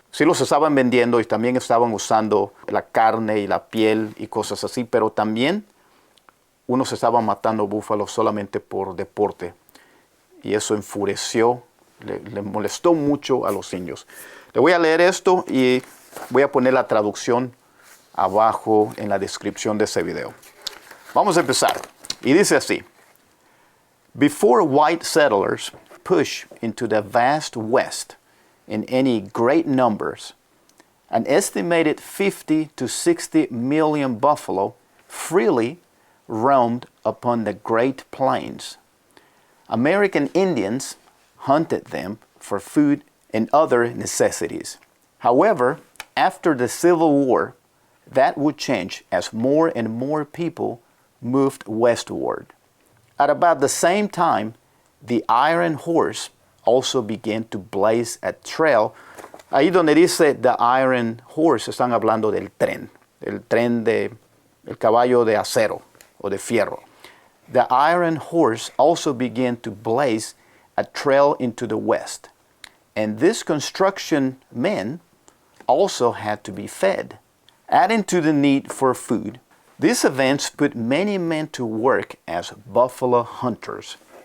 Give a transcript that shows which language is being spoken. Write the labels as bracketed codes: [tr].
[es] Sí los estaban vendiendo y también estaban usando la carne y la piel y cosas así, pero también unos estaban matando búfalos solamente por deporte. Y eso enfureció, le molestó mucho a los indios. Le voy a leer esto y voy a poner la traducción abajo en la descripción de este video. Vamos a empezar. Y dice así. [en] Before white settlers push into the vast West in any great numbers, an estimated 50 to 60 million buffalo freely roamed upon the Great Plains. American Indians hunted them for food and other necessities. However, after the Civil War, that would change as more and more people moved westward. At about the same time, the iron horse also began to blaze a trail. [es] Ahí donde dice the iron horse, están hablando del tren. El tren el caballo de acero o de fierro. [en] The iron horse also began to blaze a trail into the west. And these construction men also had to be fed. Adding to the need for food, these events put many men to work as buffalo hunters.